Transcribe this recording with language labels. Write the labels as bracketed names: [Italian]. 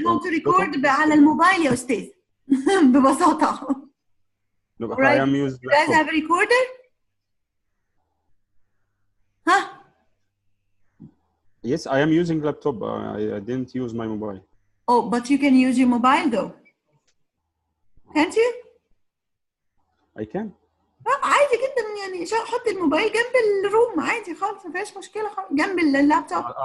[English] How to record [Arabic] على الموبايل يا أستاذ. ببساطة. [English] No, but right. I am using You guys have a recorder? Huh? Yes, I am using laptop. I didn't use my mobile. Oh, but you can use your mobile though. Can't you? I can. [Arabic] عادي جدا يعني حط الموبايل جنب الروم عادي خالص ما فيهاش مشكلة خالص جنب اللابتوب.